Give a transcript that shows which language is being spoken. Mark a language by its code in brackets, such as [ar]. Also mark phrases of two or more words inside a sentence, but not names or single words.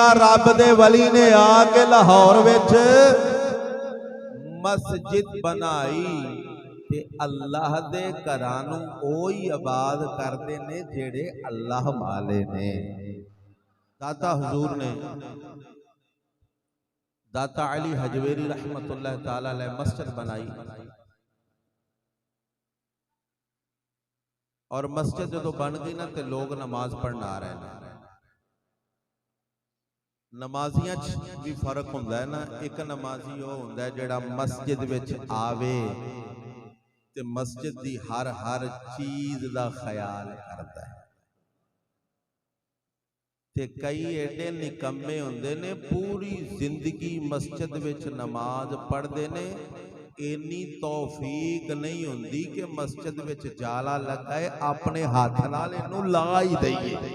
[pa] رب دے ولی نے آ کے لاہور وچ مسجد بنائی. تے اللہ دے گھراں نوں اوہی آباد کردے نے جیہڑے اللہ والے نے. [ur] داتا حضور نے داتا علی ہجویری رحمۃ اللہ تعالیٰ علیہ مسجد بنائی اور مسجد جو بن گئی نا تو لوگ نماز پڑھنے آ رہے ہیں. [pa] نمازیاں بھی فرق ہوندا ہے نا. ایک نمازی وہ ہوندا ہے جیہڑا مسجد وچ آوے تے مسجد دی ہر چیز دا خیال کرتا ہے. تے کئی ایڈے نکمے ہوندے نے پوری زندگی مسجد وچ نماز پڑھتے نے، انی توفیق نہیں ہوندی کہ مسجد وچ جالا لگائے اپنے ہاتھ نال اینوں لا ہی دئیے.